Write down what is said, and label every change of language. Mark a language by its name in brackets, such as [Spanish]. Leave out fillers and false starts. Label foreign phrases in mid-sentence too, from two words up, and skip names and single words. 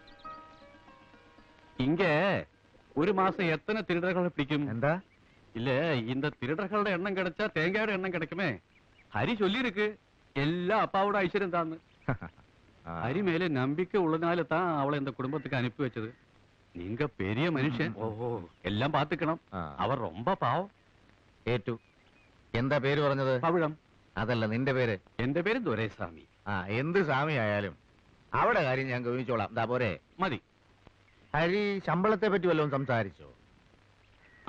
[Tamil] இங்க ஒரு மாசம் எத்தனை திருடர்களை பிடிக்கும்? [Malayalam] എന്താ? [Tamil] இல்ல, இந்த திருடர்களோட எண்ணம் கிடைச்சா தேங்காயோட எண்ணம் கிடைக்குமே. ஹரி சொல்லி இருக்கு எல்லா அப்பாவோட ஐஸ்வர்யம் தான். ஹரி மேல நம்பிக்கை உள்ளனால தான் அவளை இந்த குடும்பத்துக்கு அனுப்பி வச்சது. நீங்க பெரிய மனுஷன், எல்லாம் பாத்துக்கணும். [Malayalam] അവർ ரொம்ப പാവം. ഏറ്റു. എന്താ പേര് പറഞ്ഞത്? പവിഴം. അതല്ല, നിന്റെ പേര്? എന്റെ പേര് ദുരൈസ്വാമി. എന്ത് സ്വാമി ആയാലും അവിടെ കാര്യം ഞാൻ ഗവനിച്ചോളാം. എന്താ പോരെ? മതി. ഹരി ശമ്പളത്തെ പറ്റി വല്ലതും സംസാരിച്ചോ?